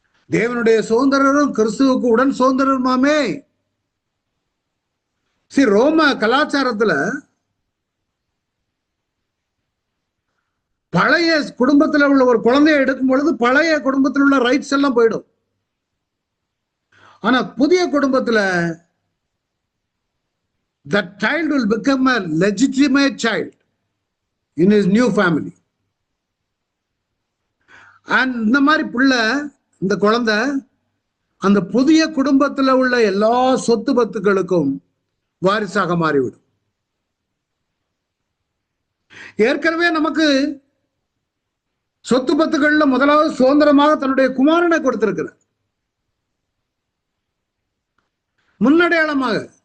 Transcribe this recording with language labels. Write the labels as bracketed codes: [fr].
[ta] தேவனுடைய சுதந்திரரும் கிறிஸ்துவுக்கு உடன் சுதந்திரமாமே. ரோம கலாச்சாரத்துல பழைய குடும்பத்தில் உள்ள ஒரு குழந்தையை எடுக்கும் பொழுது பழைய குடும்பத்தில் உள்ள ரைட்ஸ் எல்லாம் போயிடும். ஆனா புதிய குடும்பத்துல [en] that child will become a legitimate child in his new family. [ta] and இந்த மாதிரி பிள்ளை, இந்த குழந்தை அந்த புதிய குடும்பத்தில் உள்ள எல்லா சொத்து பத்துக்களுக்கும் வாரிசாக மாறிவிடும். ஏற்கனவே நமக்கு சொத்து பத்துக்கள்ல முதலாவது சுதந்திரமாக தன்னுடைய குமாரனை கொடுத்திருக்கிறார், முன்னடையாளமாக.